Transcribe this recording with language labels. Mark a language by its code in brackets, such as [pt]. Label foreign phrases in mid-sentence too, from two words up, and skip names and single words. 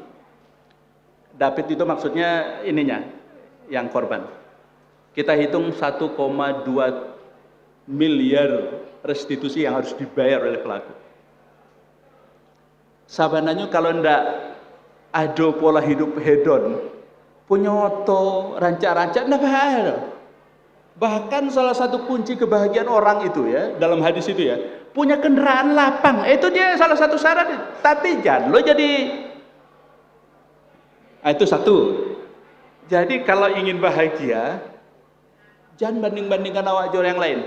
[id] David itu maksudnya ininya, yang korban. Kita hitung 1,2 miliar restitusi yang harus dibayar oleh pelaku. [min] Sabananya kalau ndak ada pola hidup hedon, punya oto, rancak-rancak, ndak bahaya. [id] Bahkan salah satu kunci kebahagiaan orang itu ya, dalam hadis itu ya, punya kendaraan lapang. Itu dia salah satu syarat. Tapi jangan lo jadi, itu satu. Jadi kalau ingin bahagia, jangan banding-bandingkan awak dengan yang lain.